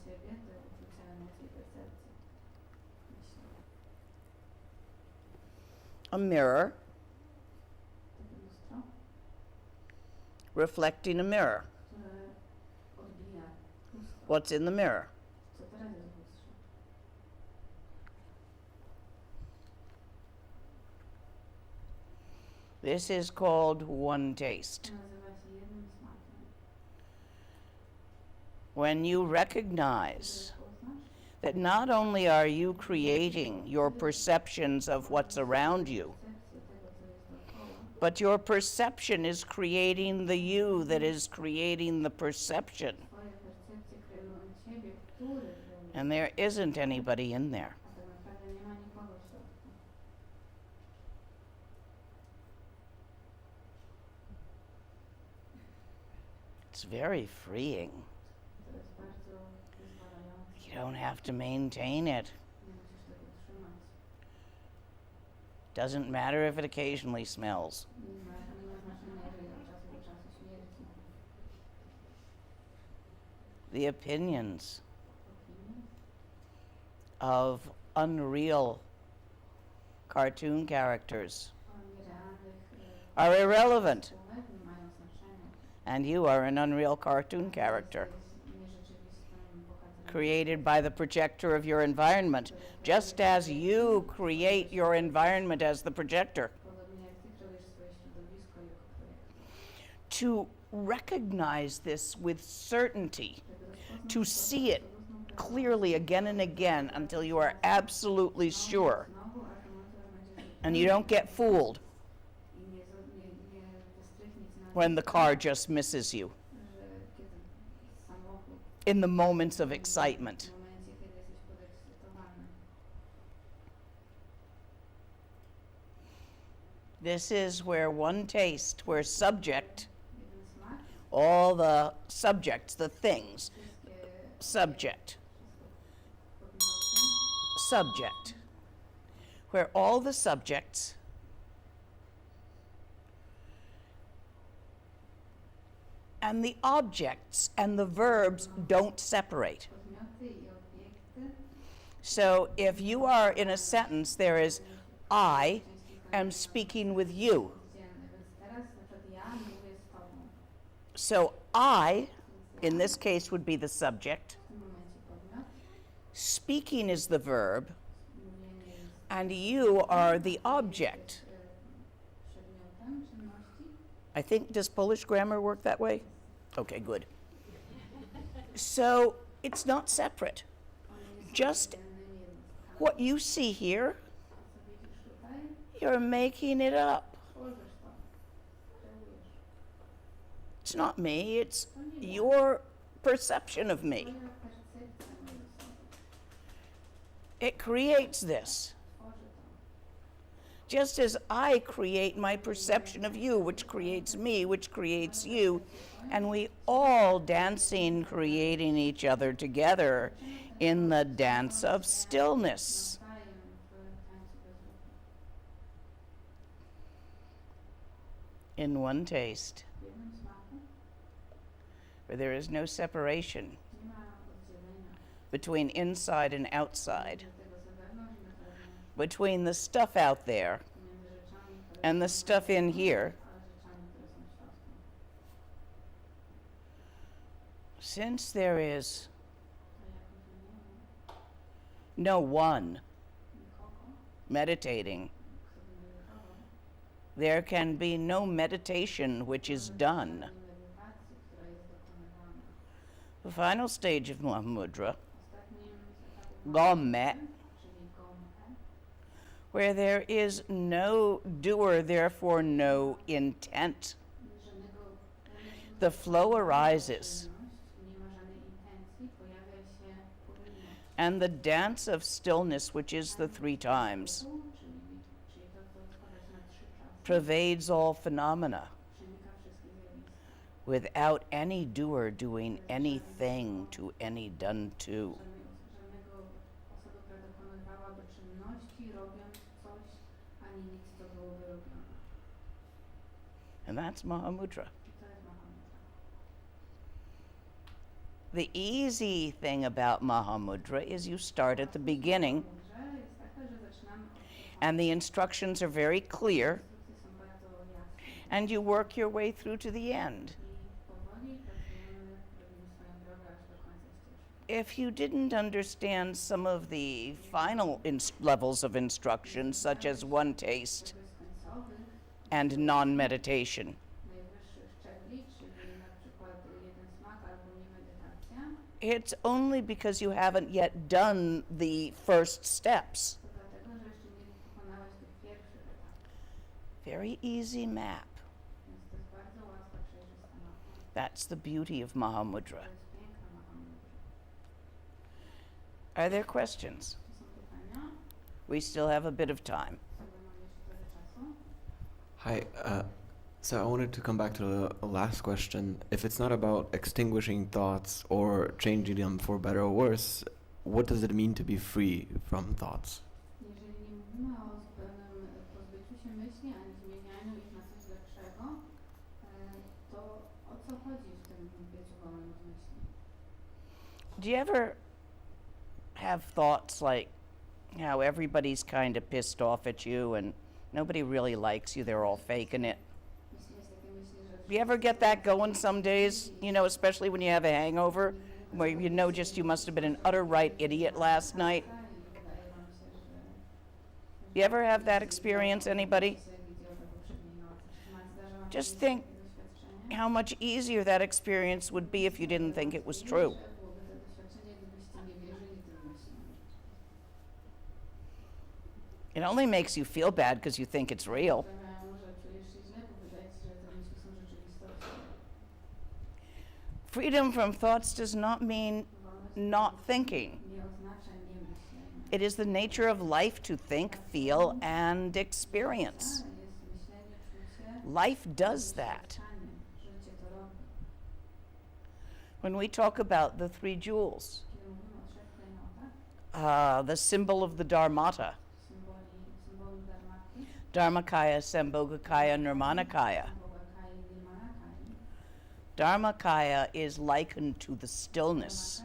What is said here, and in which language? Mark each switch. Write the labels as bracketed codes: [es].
[pl] Dla siebie te uczucia, emocje i percepcje. Myśli. [en] A mirror [pl] Takie lustro, [en] reflecting a mirror. [pl] które odbija lustro. [en] What's in the mirror? [pl] Co teraz jest w lustrze? [en] This is called one taste. [pl] To nazywa się jednym smakiem. [en] When you recognize [pl] Kiedy poznasz, [en] that not only are you creating your perceptions of what's around you, [pl] percepcję tego, co jest dookoła, [en] but your perception is creating the you that is creating the perception. [pl] twoje percepcje kreują ciebie, który kreuje, [en] And there isn't anybody in there. [pl] a tak naprawdę nie ma nikogo w środku. [en] It's very freeing. [pl] To jest bardzo wyzwalające. [en] You don't have to maintain it. [pl] Nie musisz tego trzymać. [en] Doesn't matter if it occasionally smells. [pl] Nie ma znaczenia, jeżeli od czasu do czasu śmierdzi. [en] The opinions [pl] Opinie [en] of unreal cartoon characters [pl] o nierealnych [en] are irrelevant, [pl] słowach nie mają znaczenia. [en] and you are an unreal cartoon character [pl] Jesteś nierzeczywistym bohaterem, [en] created by the projector of your environment, just as you create your environment as the projector. [pl] podobnie jak ty kreujesz swoje środowisko jako projektor. [en] To recognize this with certainty, [pl] Żeby rozpoznać [en] to [pl] to [en] see it [pl] absolutną [en] clearly again and again until you are absolutely sure. [pl] Znowu, aż do momentu, aż będziesz [en] And you don't get fooled [pl] i nie wystrychnić na [en] when the car just misses you [pl] że kiedy samochód [en] in the moments of excitement. [pl] w momencie, kiedy jesteś podekscytowany. [en] This is where one taste, where subject, [pl] Jeden smak, [en] all the subjects, the things, [pl] wszystkie [en] subject, [pl] podmioty, [en] subject, where all the subjects and the objects and the verbs don't separate. [pl] podmioty i obiekty. [en] So if you are in a sentence, there is I am speaking with you. [pl] Więc teraz na przykład ja mówię z tobą. [en] So I, in this case, would be the subject. [pl] W tym momencie podmiot. [en] Speaking is the verb, [pl] Mówienie jest [en] and you are the object. [pl] przedmiotem czynności. [en] I think, does Polish grammar work that way? Okay, good. So it's not separate. Just what you see here, [pl] Co widzisz tutaj? [en] you're making it up. [pl] Tworzysz to. Kreujesz. [en] It's not me, it's your perception of me. [pl] Twoja percepcja mojej osoby. [en] It creates this. [pl] Tworzy to. [en] Just as I create my perception of you, which creates me, which creates you, and we all dancing, creating each other together in the dance of stillness. [pl] Nawzajem w tańcu bez ruchu. [en] In one taste, [pl] W jednym smaku [en] where there is no separation [pl] nie ma oddzielenia [en] between inside and outside, [pl] między tego zewnątrz i na zewnątrz, [en] between the stuff out there [pl] między rzeczami, które [en] and the stuff in here. [pl] a rzeczami, które są w środku. [en] Since there is [pl] To jak mówimy, [en] no one [pl] nikogo, [en] meditating, [pl] kto by medytował, [en] there can be no meditation which is done. [pl] medytacji, która jest dokonywana. [en] The final stage of Mahamudra, [pl] Ostatnim z etapów [en] Gomme, [pl] czyli Gomme, [en] where there is no doer, therefore no intent. [pl] żadnego [en] The flow arises, [pl] nie ma żadnej intencji, pojawia się płynność. [en] and the dance of stillness, which is the three times, [pl] Czyli to, co składa się na 3 czasy, [en] pervades all phenomena [pl] przenika wszystkie zjawiska. [en] without any doer doing anything to any done to. [pl] Żadnego osoby, która dokonywałaby czynności, robiąc coś, ani nic, co byłoby robione. [en] And that's Mahamudra. [pl] I to jest Mahamudra. [en] The easy thing about Mahamudra is you start at the beginning, [pl] Mahamudrze jest taka, że zaczynamy od początku. [en] and the instructions are very clear, [pl] Instrukcje są bardzo jasne. [en] and you work your way through to the end. [pl] I powoli pracujemy, robimy swoją drogę aż do końca ścieżki. [en] If you didn't understand some of the final levels of instruction, such as one taste [pl] Bez końcowych, [en] and non-meditation, [pl] najwyższych szczebli, czyli na przykład jeden smak albo nie medytacja, [en] it's only because you haven't yet done the first steps. [pl] to dlatego, że jeszcze nie pokonałeś tych pierwszych etapów. [en] Very easy map. [pl] Więc to jest bardzo łatwa, przejrzysta mapa. [en] That's the beauty of Mahamudra. [pl] To jest piękna Mahamudra. [en] Are there questions? [pl] Czy są pytania? [en] We still have a bit of time. [pl] Sobie mam jeszcze trochę czasu. [en] Hi. So I wanted to come back to the last question. If it's not about extinguishing thoughts or changing them for better or worse, what does it mean to be free from thoughts? [pl] Jeżeli nie mówimy o zupełnym pozbyciu się myśli, ani zmienianiu ich na coś lepszego, to o co chodzi w tym byciu wolnym od myśli? [en] Do you ever have thoughts like how everybody's kind of pissed off at you and nobody really likes you, they're all faking it? [pl] Jeśli jest takie myśli, że [en] Do you ever get that going some days, you know, especially when you have a hangover, where you know just you must have been an utter right idiot last night? [pl] i wydaje wam się, że [en] You ever have that experience, anybody? [pl] się idiota poprzedniej nocy. Zdarza wam się [en] Just [pl] kiedyś [en] think [pl] takie doświadczenie? [en] how much easier that experience would be if you didn't think it was true. [pl] Byłoby to doświadczenie, gdybyście nie wierzyli, [en] It only makes you feel bad because you think it's real. [pl] sprawiają, że czujesz się źle, bo wydaje ci się, że te myśli są rzeczywistością. [en] Freedom from thoughts does not mean [pl] Wolność [en] not thinking. [pl] nie oznacza nie myślenia. [en] It is the nature of life to think, feel, and experience. [pl] Jest myślenie, czucie, [en] Life does that. [pl] doświadczanie. Życie to robi. [en] When we talk about the three jewels, [pl] Kiedy mówimy o trzech klejnotach, [en] the symbol of the Dharmata, [pl] symbolu Dharmati, [en] Dharmakaya, Sambhogakaya, Nirmanakaya. [pl] Sambhogakaya i Nirmanakaya. [en] Dharmakaya is likened to the stillness.